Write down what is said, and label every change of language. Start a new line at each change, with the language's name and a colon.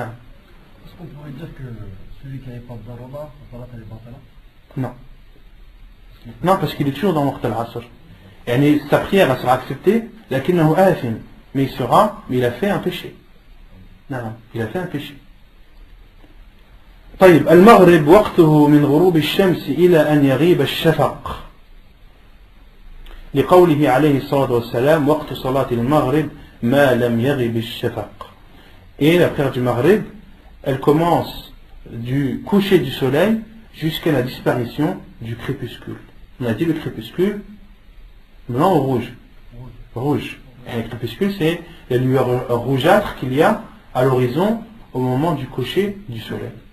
French: Est-ce qu'on pourrait dire que celui qui n'avait pas de darura, la salat elle est batala? Non. Non, parce qu'il est toujours dans Waqt al-Asr. Et sa prière elle sera acceptée,
Arabic: lakinnahu athim,
French: mais il a fait un péché. Non, il a fait un péché.
Arabic: طيب المغرب وقته من غروب الشمس إلى أن يغيب الشفق لقوله عليه الصلاة والسلام وقت صلاة المغرب ما لم يغب الشفق.
French: Et la prière du Maghrib, elle commence du coucher du soleil jusqu'à la disparition du crépuscule. On a dit le crépuscule, blanc ou rouge? Rouge. Et le crépuscule, c'est la lueur rougeâtre qu'il y a à l'horizon au moment du coucher du soleil.